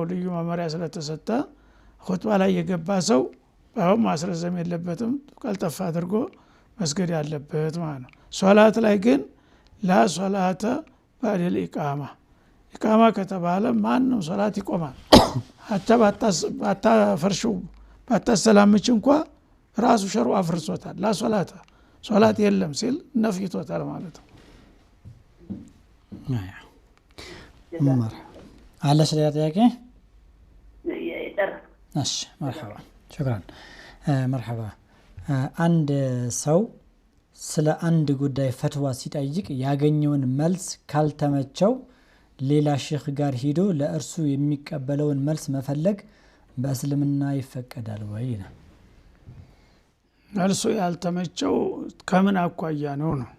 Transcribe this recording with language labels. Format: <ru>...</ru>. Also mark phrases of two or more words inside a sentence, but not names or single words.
<am>ልዩ መመሪያ ስለተሰጠ ኹጥባ ላይ የገባ ሰው ባይሆን ማስረዘም የለበትም፣ ቀልጠፍ አድርጎ መስገድ ያለበት ማለት ነው። ሶላት ላይ ግን</am> <ar>لا صلاة بعد الإقامة፣</ar> <am>ኢቃማ ከተባለ ማንም ሶላት ይቆማል። ሀታ ባታፈርሽው ባታሰላምች እንኳ ራሱ ሸሩ አፍርሶታል።</am> <ar>لا صلاة</ar> <am>ሶላት የለም ሲል ነፍይቶታል ማለት ነው።</am> <ar>علش لي ጥያቄ</ar> <am>ይጠራ እሺ</am> <ar>مرحبا شكرا مرحبا</ar> <am>አንድ ሰው ስለ አንድ ጉዳይ ፈትዋ ሲጠይቅ ያገኘውን መልስ ካልተመቸው ሌላ ሼክ ጋር ሄዶ ለእርሱ የሚቀበለውን መልስ መፈለግ በእስልምና ይፈቀዳል ወይ ነው? መልሱ ያልተመቸው ከምን አኳያ ነው?</am>